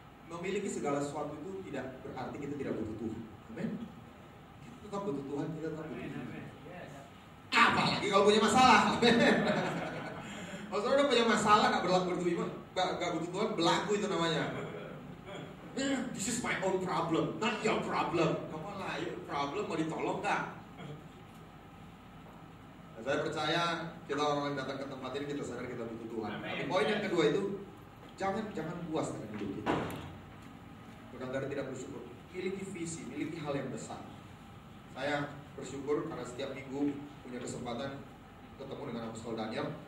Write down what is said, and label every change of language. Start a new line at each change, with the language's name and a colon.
Indonesian: Memiliki segala sesuatu itu tidak berarti kita tidak butuh Tuhan. Amin. Kita tetap butuh Tuhan, kita tetap butuh Tuhan. Apalagi kalau punya masalah. Kalau saudara punya masalah gak butuh iman, gak butuh Tuhan, berlaku itu namanya.
English: This is my own problem, not your problem.
Indonesian: Kamu lah,
English: your problem
Indonesian: mau ditolong gak? Nah, saya percaya kita orang yang datang ke tempat ini kita sadar kita butuh Tuhan. Tapi poin yang kedua itu jangan puas dengan hidup kita. Bukan dari tidak bersyukur. Miliki visi, miliki hal yang besar. Saya bersyukur karena setiap minggu punya kesempatan ketemu dengan Apostol Daniel.